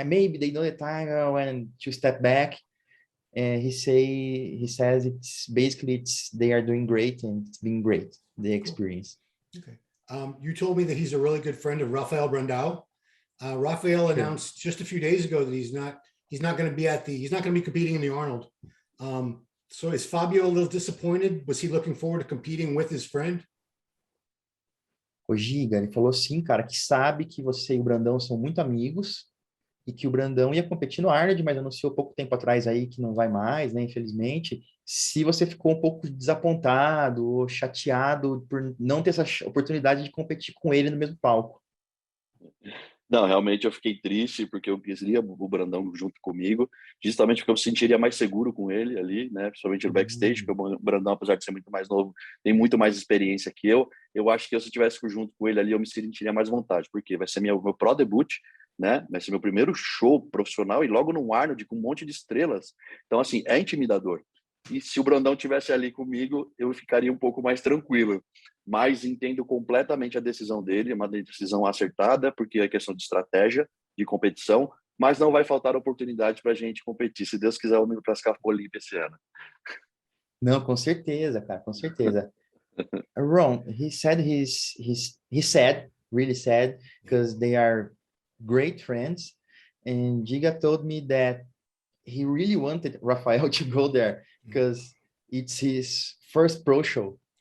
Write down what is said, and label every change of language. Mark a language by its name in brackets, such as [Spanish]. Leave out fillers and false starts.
[English] Maybe they know the time when to step back. And he says they are doing great, and it's been great, the experience. Okay. You told me that he's a really good friend of Rafael Brandao. Rafael announced just a few days ago that he's not going to be competing in the Arnold. So is Fabio a little disappointed? Was he looking forward to competing with his friend? [Portuguese] O Giga, ele falou assim, cara, que sabe que você e o Brandão são muito amigos e que o Brandão ia competir no Arnold, mas anunciou pouco tempo atrás aí que não vai mais, né, infelizmente. Se você ficou um pouco desapontado ou chateado por não ter essa oportunidade de competir com ele no mesmo palco. Não, realmente eu fiquei triste porque eu queria o Brandão junto comigo, justamente porque eu me sentiria mais seguro com ele ali, né? Principalmente no backstage, porque o Brandão, apesar de ser muito mais novo, tem muito mais experiência que eu. Eu acho que se eu estivesse junto com ele ali, eu me sentiria mais vontade, porque vai ser meu pro debut, né? Vai ser meu primeiro show profissional e logo no Arnold com um monte de estrelas. Então, assim, é intimidador. E se o Brandão tivesse ali comigo, eu ficaria um pouco mais tranquilo. Mas entendo completamente a decisão dele, é uma decisão acertada, porque é questão de estratégia, de competição, mas não vai faltar oportunidade para a gente competir. Se Deus quiser, eu me classificar para o Olímpia esse ano. Não, com certeza, cara, com certeza. [English] Ron, he said he's sad, really sad, because they are great friends. And Giga told me that he really wanted Rafael to go there because it's his first pro show.